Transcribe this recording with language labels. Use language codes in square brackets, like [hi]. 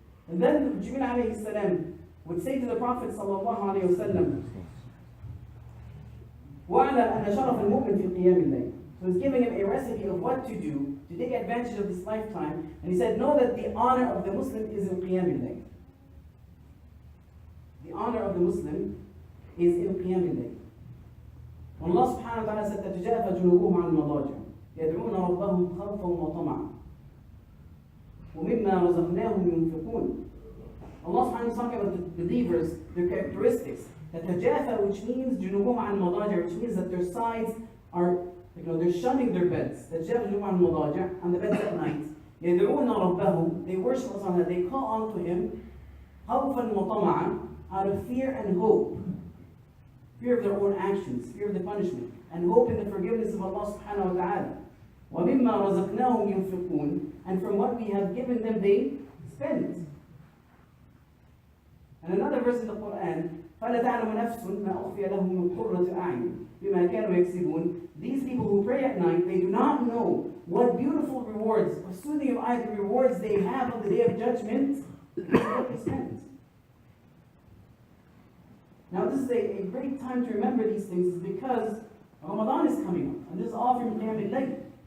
[en] And then Jibreel alayhi salam would say to the Prophet sallallahu alayhi wa sallam, [ar] وَعْلَمْ أَنَّ شَرَفَ الْمُؤْمِنِ فِي قِيَامِ اللَّيْلِ. [en] So he's giving him a recipe of what to do to take advantage of this lifetime. And he said, know that the honor of the Muslim is in qiyam al-layl. The honor of the Muslim is in qiyam al-layl. When Allah subhanahu wa ta'ala said, [ar] تَتَجَافَ جُنُوبُهُمْ عَنِ الْمَضَاجِعِ يَدْعُونَ رَبَّهُمْ خَوْفًا وَطَمَعًا وَمِمَّا رَزَقْنَاهُمْ يُنْفِقُونَ. [en] Allah subhanahu wa ta'ala is talking about the believers, their characteristics. [ar] تَتَجَافَ, [en] which means [ar] جُنُوبُهُمْ عَنِ الْمَضَاجِعِ, [en] which means that their sides are, they're shunning their beds. [ar] تَتَجَافَ جُنُوبُهُمْ عَنِ الْمَضَاجِعِ, [en] on the beds at night. [ar] يَدْعُونَ رَبَّهُمْ, [en] they worship Allah, they call on to Him [ar] خَوْفًا وَطَمَعًا, [en] out of fear and hope. Fear of their own actions, fear of the punishment, and hope in the forgiveness of Allah subhanahu wa ta'ala. [ar] وَمِمَّا رَزَقْنَاهُمْ يُنْفِقُونَ, [en] and from what we have given them, they spend. And another verse in the Quran, [ar] فَلَا تَعْلَمُ نَفْسٌ مَا أُخْفِيَ لَهُم مِّن قُرَّةِ أَعْيُنٍ بِمَا كَانُوا يَكْسِبُونَ. [en] These people who pray at night, they do not know what beautiful rewards, or soothing of eyes, the rewards they have on the day of judgment, what they spend. Now this is a great time to remember these things, is because Ramadan is coming up, and this is all from Qiyam al-Layl.